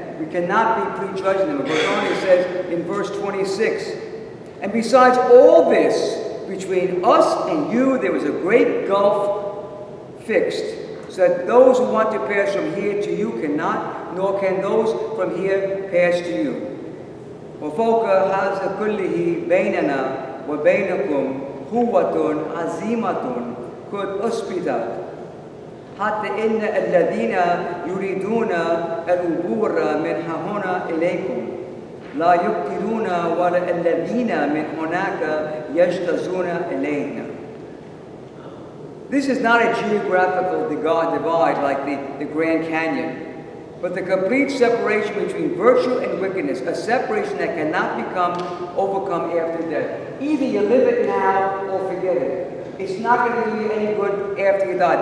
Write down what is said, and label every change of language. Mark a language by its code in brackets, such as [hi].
[en] We cannot be prejudging them. It goes on, it says in verse 26, "And besides all this, between us and you, there was a great gulf fixed, so that those who want to pass from here to you cannot, nor can those from here pass to you. [ar] وفوق هذا كله بيننا وبينكم قوة عظيمة قد أثبتت حتى إن الذين يريدون العبور من هنا إليكم لا يقدرون ولا الذين من هناك يجتازون إلينا." [en] This is not a geographical divide like the Grand Canyon, but the complete separation between virtue and wickedness, a separation that cannot become overcome after death. Either you live it now or forget it. It's not going to do you any good after you die.